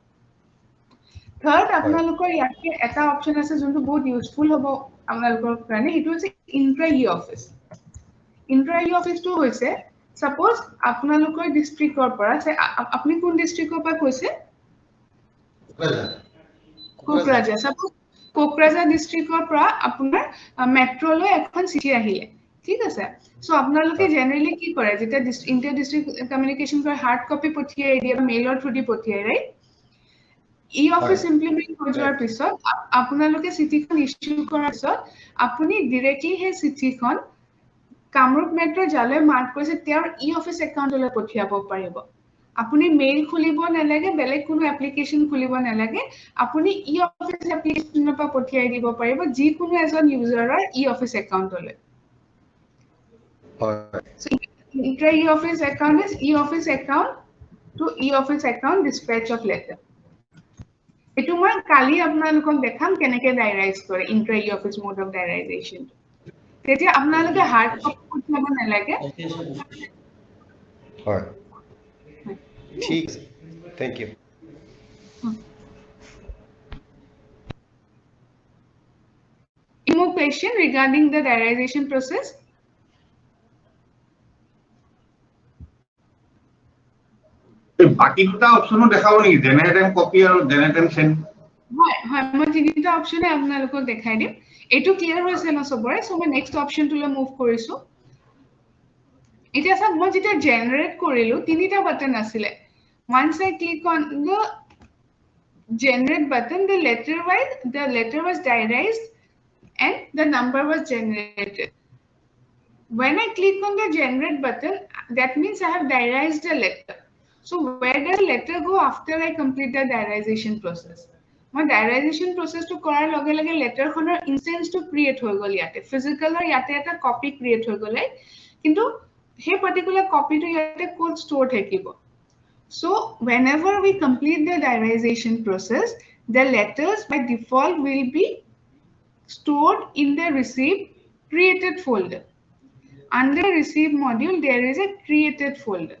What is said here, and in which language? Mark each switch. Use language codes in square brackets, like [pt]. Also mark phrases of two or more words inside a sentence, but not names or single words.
[as] থাৰ্ড, আপোনালোকৰ ইয়াতে এটা অপশ্যন আছে যোনটো বহুত ইউজফুল হ'ব আপোনালোকৰ কাৰণে, সেইটো হৈছে [en] intra e-office. [as] ইন্ট্ৰা ই অফিচটো হৈছে, সাপোজ আপোনালোকৰ ডিস্ট্ৰিক্টৰ পৰা, আপুনি কোন ডিস্ট্ৰিক্টৰ পৰা কৈছে? Kokrajhar. Suppose Kokrajhar district or pra apunar metro lo ekhon city ahile. ঠিক আছে সো আপোনালোকে জেনাৰেলি কি কৰে যেতিয়া [en] inter district communication [as] কৰে [en] hard copy [as] পঠিয়াই দিয়ে বা মেইলৰ থ্ৰু দি পঠিয়াই ৰাইট ই অফিস ইমপ্লিমেন্ট হৈ যোৱাৰ পিছত আপোনালোকে চিঠিখন ইস্যু কৰাৰ পিছত আপুনি ডাইৰেক্টলি হে চিঠিখন কামৰূপ মেট্ৰ জালে মাৰ্ক কৰিছে তেওঁৰ ই অফিস একাউণ্টলৈ পঠিয়াব পাৰিব আপুনি মেইল খুলিব নালাগে বেলেগ কোনো এপ্লিকেশন খুলিব নালাগে আপুনি ই অফিস এপ্লিকেশনৰ পৰা পঠিয়াই দিব পাৰিব যিকোনো এজন ইউজাৰৰ ই অফিস একাউণ্টলৈ [en] So intra e-office account is e-office account to e-office account dispatch of letter. [as] এতিয়া মই কালি আপোনালোকক দেখাম কেনেকৈ ডায়েৰাইজ কৰে [en] intra e-office mode of diarization. [as] তেতিয়া আপোনালোকে [en] hard copy [as] পঠিয়াব নালাগে. হয়। ঠিক [en] thank you. Any more question regarding the diarization process? [as] বাকি দুটা অপশনো দেখাব নেকি [en] generate and copy [as] আৰু [en] generate and send [as] হয় হয় মই তিনিটা অপশনে আপোনালোকক দেখাই দিম এটো ক্লিয়াৰ হৈছে না সবৰে সো মই নেক্সট অপশনটোলৈ মুভ কৰিছো এতিয়া সব মই যেতিয়া জেনাৰেট কৰিলো তিনিটা বাটন আছিলে [en] once I click on the generate button the letter was diarized and the number was generated when I click on the generate button that means I have diarized the letter. So where does letter go after I complete the diarization process? [as] মোৰ ডায়েৰাইজেশন প্ৰচেছটো কৰাৰ লগে লগে লেটাৰখনৰ ইনষ্টেন্সটো ক্ৰিয়েট হৈ গ'ল য'ত ফিজিকেল অৰ য'ত এটা কপি ক্ৰিয়েট হৈ গ'ল কিন্তু সেই পাৰ্টিকুলাৰ কপিটো য'ত কোড ষ্ট'ৰড থাকিব [en] so whenever we complete the diarization process the letters by default will be stored in the receive created folder under receive module there is a created folder.